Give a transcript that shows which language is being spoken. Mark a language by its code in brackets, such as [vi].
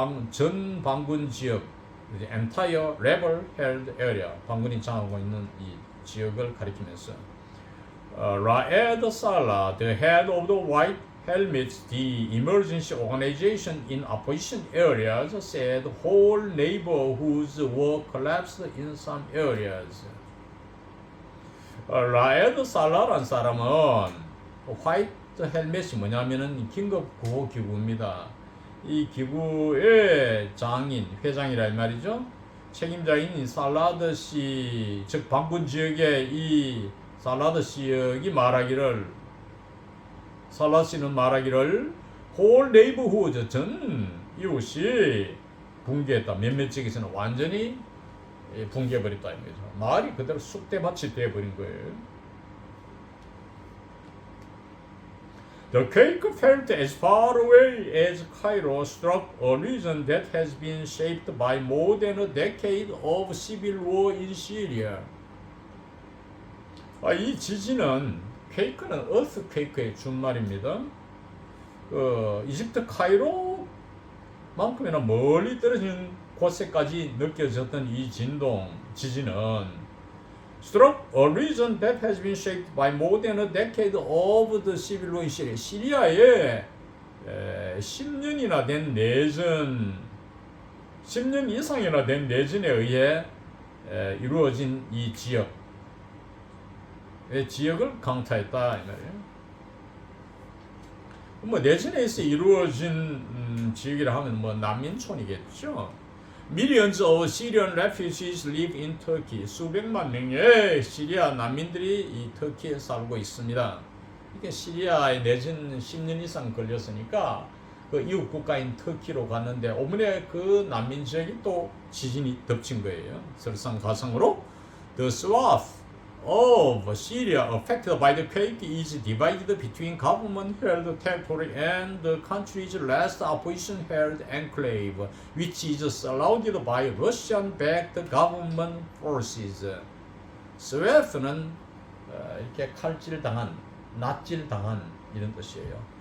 [ko] 전 반군 지역, [en] entire rebel held area, [ko] 반군이 장악하고 있는 이 지역을 가리키면서 [en] Raed Sallah, the head of the White Helmets, the emergency organization in opposition areas, said whole neighborhoods were collapsed in some areas. [ko] Raed Salah란 사람은 화이트 헬멧이 뭐냐면은 긴급 구호 기구입니다. 이 기구의 장인, 회장이라 이 말이죠. 책임자인 살라드 씨, 즉 반군 지역의 이 살라드 씨역이 말하기를, 살라드 씨는 말하기를 [en] whole neighborhood, [ko] 전 이웃이 붕괴했다. 몇몇 지역에서는 완전히 붕괴해버렸다. 말이 그대로 쑥대밭이 되어버린 거예요. [en] The quake felt as far away as Cairo struck a region that has been shaped by more than a decade of civil war in Syria. [ko] 이 지진은, 퀘이크는 earthquake의 준말입니다. 이집트 카이로만큼이나 멀리 떨어진 곳에까지 느껴졌던 이 지진은 [en] struck a region that has been shaped by more than a decade of the civil war in Syria. [ko] 시리아에 10년이나 된 내전, 10년 이상이나 된 내전에 의해 이루어진 이 지역을 강타했다 이 말이에요. 뭐 내전에 의해서 이루어진 지역이라 하면 뭐 난민촌이겠죠. [en] Millions of Syrian refugees live in Turkey. [ko] 수백만 명의 시리아 난민들이 이 터키에 살고 있습니다. 이게 시리아에 내진 10년 이상 걸렸으니까 그 이웃 국가인 터키로 갔는데 오문에 그 난민 지역이 또 지진이 덮친 거예요. 설상가상으로 [en] The swath of Syria affected by the quake is divided between government-held territory and the country's last opposition-held enclave, which is surrounded by Russian-backed government forces. [ko] 스웨프는 이렇게 칼질당한, 낫질당한 이런 뜻이에요.